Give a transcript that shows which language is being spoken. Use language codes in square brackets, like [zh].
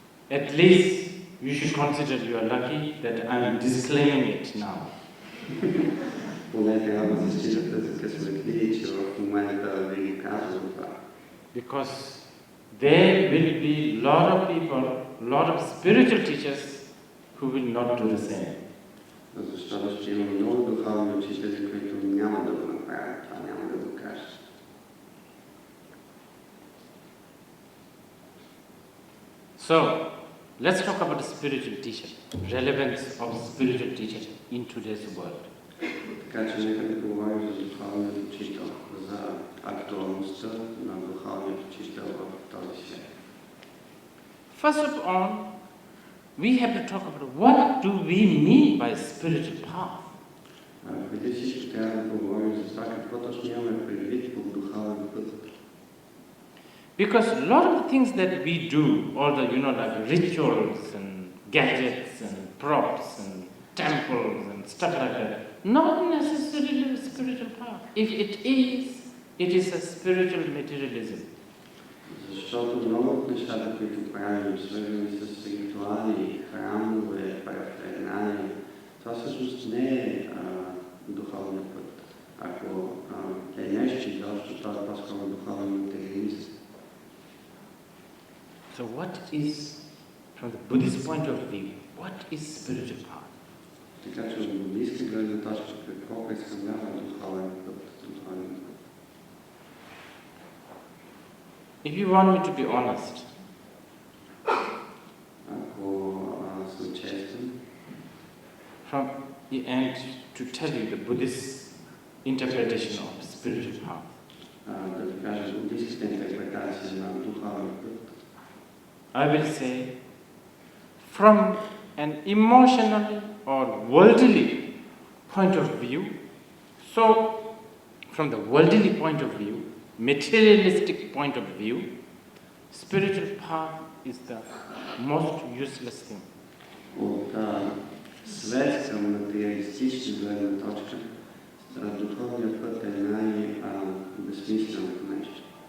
[en] At least you should consider you are lucky that I'm disclaiming it now. [bg] Поне трябва да считате за късметли, че в момента ви го казвам това. [en] Because there will be a lot of people, a lot of spiritual teachers who will not do the same. [bg] Защото ще има много духовни учители, които няма да го направят, това няма да го кажат. [en] So, let's talk about the spiritual teacher, relevance of spiritual teacher in today's world. [bg] Така че нека да поговорим за духовният учител, за актуалността на духовният учител в този свят. [en] First of all, we have to talk about what do we mean by spiritual path. [bg] Преди всичко трябва да поговорим за това какво точно имаме предвид под духовен път. [en] Because a lot of the things that we do, all the like rituals and gadgets and props and temples and stuff like that, not necessarily a spiritual path. If it is a spiritual materialism. [bg] Защото много от нещата, които правим, свързани с ритуали, храмове, параферналии, това всъщност не е духовният път. Ако е нещо изобщо, това е по-скоро духовен материализъм. [en] So what is, from the Buddhist point of view, what is spiritual path? [bg] Така че от буддийска гледна точка, какво представлява духовен път, духовен път? [en] If you want me to be honest, [bg] Ако съм честен, [en] from the end to tell you the Buddhist interpretation of spiritual path, [bg] да ви кажа буддийската интерпретация на духовен път, [en] I will say, from an emotional or worldly point of view, so from the worldly point of view, materialistic point of view, spiritual path is the most useless thing. [bg] от светска материалистична гледна точка, духовният път е най-безсмисленото нещо.